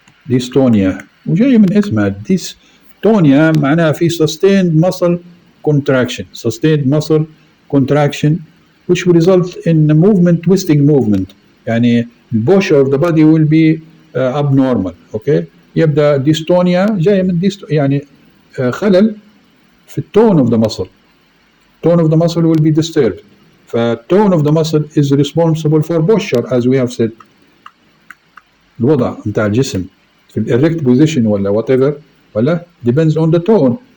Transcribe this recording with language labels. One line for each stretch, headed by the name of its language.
Arabic: dystonia وجاي من اسمها dystonia معناها في
English: sustained muscle contraction. Sustained muscle contraction which will result in movement, twisting movement.
Arabic: يعني
English: the posture of the body will be abnormal. Okay?
Arabic: يبدأ dystonia جاي من يعني خلل في
English: tone of the muscle. Tone of the muscle will be disturbed. tone of the muscle is responsible for posture, as we have said.
Arabic: الوضع بتاع الجسم في
English: erect position ولا whatever ولا depends on the tone.